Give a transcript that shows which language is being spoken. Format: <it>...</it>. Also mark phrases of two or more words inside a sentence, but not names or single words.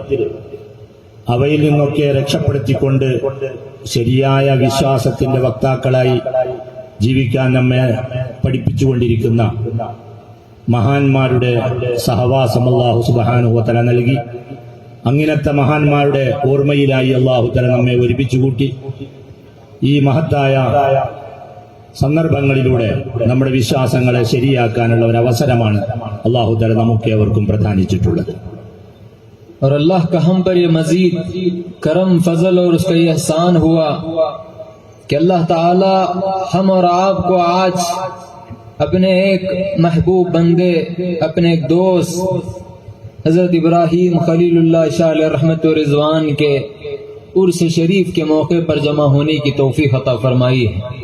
<ml>അവയിൽ നിന്നൊക്കെ രക്ഷപ്പെടുത്തിക്കൊണ്ട് ശരിയായ വിശ്വാസത്തിന്റെ വക്താക്കളായി ജീവിക്കാൻ നമ്മെ പഠിപ്പിച്ചുകൊണ്ടിരിക്കുന്ന മഹാന്മാരുടെ സഹവാസം</ml> <ar>الله سبحانه وتعالى</ar> <ml>നൽകി. അങ്ങനത്തെ മഹാന്മാരുടെ ഓർമ്മയിലായി</ml> <ar>الله تعالى</ar> <ml>നമ്മെ ഒരുമിച്ച് കൂട്ടി. ഈ മഹത്തായ സന്ദർഭങ്ങളിലൂടെ നമ്മുടെ വിശ്വാസങ്ങളെ ശരിയാക്കാനുള്ള ഒരു അവസരമാണ്</ml> <ar>الله تعالى</ar> <ml>നമുക്ക് ഏവർക്കും പ്രദാനിച്ചിട്ടുള്ളത്.</ml> <ur>اور اللہ کا ہم پر یہ مزید کرم فضل اور اس کا یہ احسان ہوا کہ اللہ تعالی ہم اور آپ کو آج اپنے ایک محبوب بندے، اپنے ایک دوست حضرت ابراہیم خلیل اللہ شاہ علیہ رحمت و رضوان کے عرس شریف کے موقع پر جمع ہونے کی توفیق عطا فرمائی ہے.</ur>